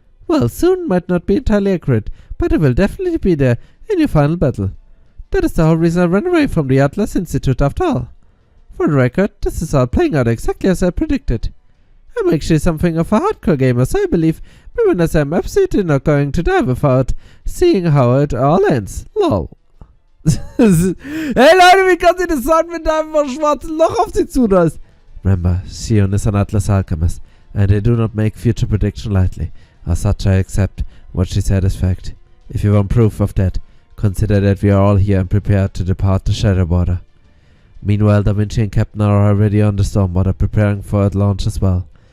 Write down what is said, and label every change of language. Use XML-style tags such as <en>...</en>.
<en>Well, soon might not be entirely accurate, but it will definitely be there in your final battle. That is the whole reason I ran away from the Atlas Institute after all. For the record, this is all playing out exactly as I predicted. I'm actually something of a hardcore gamer, so I believe me when I say I'm absolutely not going to die without seeing how it all ends. Lol.</en> <de>Hey Leute, wie kann sie das sagen, wenn da einfach ein schwarzes Loch auf sie zulässt?</de> <en>Remember, Shion is an Atlas alchemist, and they do not make future prediction lightly. As such, I accept what she said as fact. If you want proof of that, consider that we are all here and prepared to depart the Shadow Border. Meanwhile, Da Vinci and Captain are already on the Stormwater, preparing for its launch as well.</en>